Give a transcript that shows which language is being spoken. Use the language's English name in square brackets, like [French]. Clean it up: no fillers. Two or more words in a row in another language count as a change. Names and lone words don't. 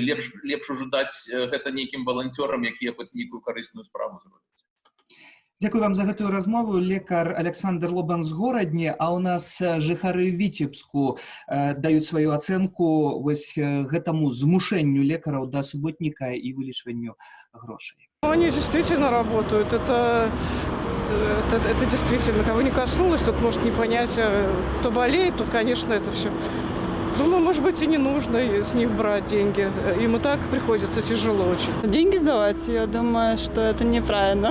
[Belarusian] Лепш ужо даць гэта нейкім валанцёрам, якія хоць нейкую карысную справу зробяць. Дзякую вам за гэтую размову. Лекар Александр Лобан з Горадні, а у нас жыхары Віцебску даюць сваю ацэнку вось гэтаму змушэнню лекараў да суботніка і вылічванню грошай. [Russian] Они действительно работают. Это действительно, кого не коснулось, тут может не понять, кто болеет, тут, конечно, это все. Думаю, может быть, и не нужно с них брать деньги. Им и так приходится тяжело очень. Деньги сдавать, я думаю, что это неправильно.